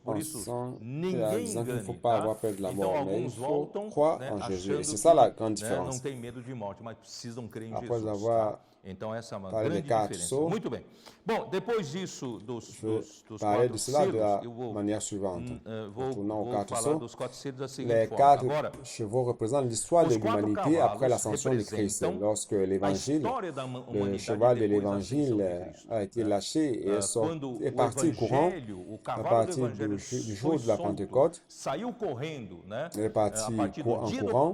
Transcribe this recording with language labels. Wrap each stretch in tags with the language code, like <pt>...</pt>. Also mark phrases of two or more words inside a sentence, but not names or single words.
<pt>Por isso, ninguém engane, tá? Então, alguns voltam, né, achando que não tem medo de morte, mas precisam crer em Jesus. Tá? Então, essa é uma grande diferença. Muito bem. Bom, depois disso, dos quatro selos, eu vou falar dos quatro selos da seguinte forma. Agora,</pt> <fr>chevaux représentent l'histoire de l'humanité après l'ascension de Christ. Lorsque l'évangile, le cheval de l'évangile a été lâché et est parti courant à partir du jour de la Pentecôte, il est parti en courant.</fr>